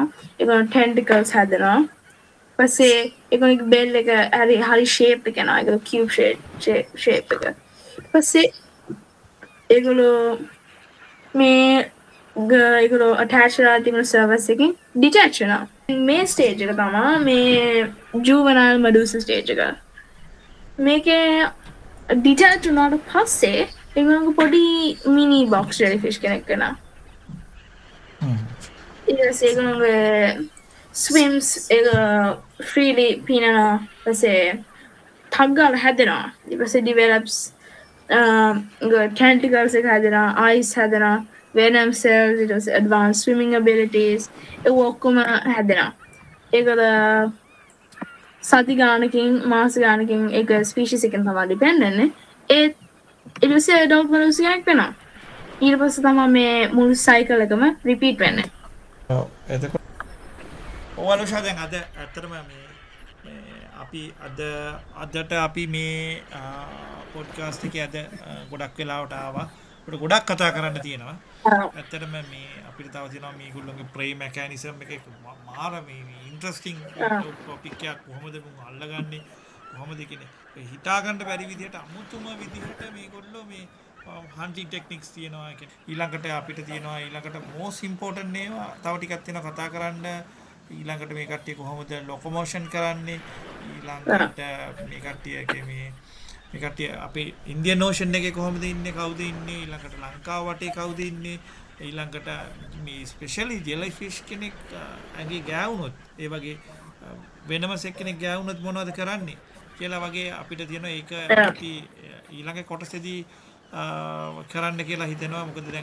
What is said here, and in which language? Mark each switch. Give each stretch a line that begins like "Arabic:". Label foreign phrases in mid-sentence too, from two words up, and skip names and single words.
Sinhala: ඒගොල්ලන් tentacles හැදෙනවා. පස්සේ ඒගොල්ලන්ගේ bell එක හරි shape එක යනවා. ඒගොල්ලෝ
English: cube shape
Sinhala: එක. පස්සේ ඒගොල්ලෝ ඒගොල්ලෝ attach වෙලා තිබුණු surface එකකින් detach වෙනවා. මේ stage එක තමයි මේ
English: juvenile medusa stage
Sinhala: එක. මේකේ detach වුණාට පස්සේ ඒගොල්ලන්ගේ පොඩි
English: mini box jellyfish
Sinhala: කෙනෙක් වෙනවා. ඒගොල්ලන්ගේ
English: swims freely
Sinhala: පීනනවා. පස්සේ ටග් ගාලා හැදෙනවා. ඊට පස්සේ
English: develops tentacles
Sinhala: එක හැදෙනවා, eyes හැදෙනවා,
English: venom cells,
Sinhala: ඊට පස්සේ
English: advanced swimming abilities
Sinhala: ඒ ඔක්කොම හැදෙනවා. ඒකද සති ගානකින් මාස ගානකින් ඒක ස්පීෂීස් එකෙන් තමයි ඩිපෙන්ඩ් වෙන්නේ. ඊට පස්සේ
English: adult medusa
Sinhala: කෙනෙක් වෙනවා. ඊට පස්සේ තමයි මේ මුළු cycle එකම repeat වෙන්නේ. ඔව් එතකොට ඔයාලා දැන් අද ඇත්තටම මේ අපි අදට අපි මේ පොඩ්කාස්ට් එකේ අද ගොඩක් වෙලාවට ආවා. අපිට ගොඩක් කතා කරන්න තියෙනවා. ඇත්තටම මේ අපිට තව තියෙනවා මේගොල්ලෝගේ
English: prey mechanism
Sinhala: එක මාර මේ
English: interesting topic
Sinhala: එකක් කොහොමද මුන් අල්ලගන්නේ කොහොමද කියන්නේ හිතා ගන්න බැරි විදිහට අමුතුම විදිහට මේගොල්ලෝ මේ
English: hunting techniques
Sinhala: තියෙනවා. ඊළඟට අපිට තියෙනවා ඊළඟට
English: most important
Sinhala: ඒවා තව ටිකක් තියෙනවා කතා කරන්න. ඊළඟට මේ කට්ටිය කොහොමද ලොකොමෝෂන් කරන්නේ ඊළඟට මේ කට්ටියගේ මේ කට්ටිය අපේ ඉන්දියන් ඕෂන් එකේ කොහොමද ඉන්නේ කවුද ඉන්නේ ඊළඟට ලංකාව වටේ කවුද ඉන්නේ ඊළඟට මේ
English: specially jellyfish
Sinhala: කෙනෙක් ඇඟේ ගෑවුනොත් ඒ වගේ වෙනම කෙනෙක් ගෑවුනොත් මොනවද කරන්නේ කියලා වගේ අපිට තියෙනවා ඒක අපි ඊළඟ කොටසේදී කරන්න කියලා හිතෙනවා මොකද දැන්